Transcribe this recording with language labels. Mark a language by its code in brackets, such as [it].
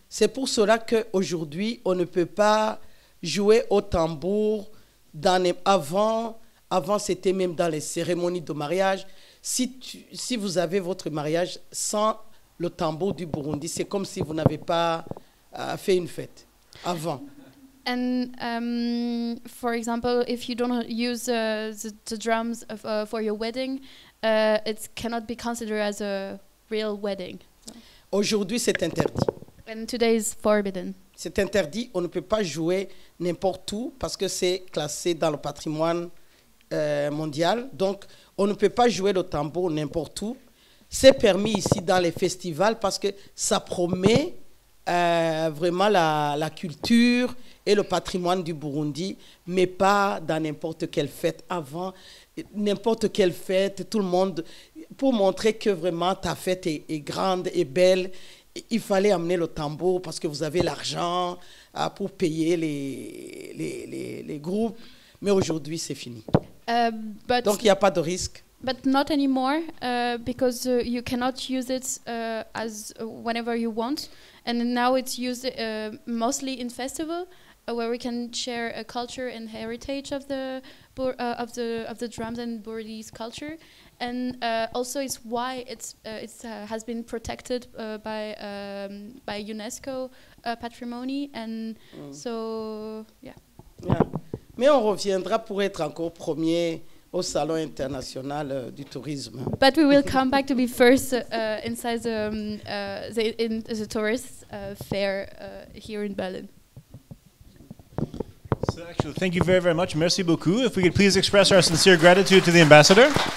[fr] C'est pour cela qu'aujourd'hui, on ne peut pas jouer au tambour avant c'était même dans les cérémonies de mariage. si vous avez votre mariage sans le tambour du Burundi, c'est comme si vous n'avez pas fait une fête avant. [en] And for example, if you don't use the drums for your wedding, it cannot be considered as a real wedding. [fr] Aujourd'hui, c'est interdit. [en] And today is forbidden. [fr] C'est interdit, on ne peut pas jouer n'importe où parce que c'est classé dans le patrimoine mondial. Donc, on ne peut pas jouer le tambour n'importe où. C'est permis ici dans les festivals parce que ça promet vraiment la culture et le patrimoine du Burundi, mais pas dans n'importe quelle fête. Avant, n'importe quelle fête, tout le monde, pour montrer que vraiment ta fête est grande et belle, il fallait amener le tambour parce que vous avez l'argent pour payer les groupes. Mais aujourd'hui, c'est fini. Donc, il n'y a pas de risque. [en] But not anymore, because you cannot use it as whenever you want. And now it's used mostly in festival, where we can share a culture and heritage of the drums and Burundi's culture. And also, it's why it has been protected by UNESCO patrimony. And so, yeah. [fr] Mais on reviendra pour être encore premier au Salon international du tourisme. [en] But we will come back to be first inside the tourist fair here in Berlin. So actually, thank you very, very much. [fr] Merci beaucoup. [en] If we could please express our sincere gratitude to the ambassador.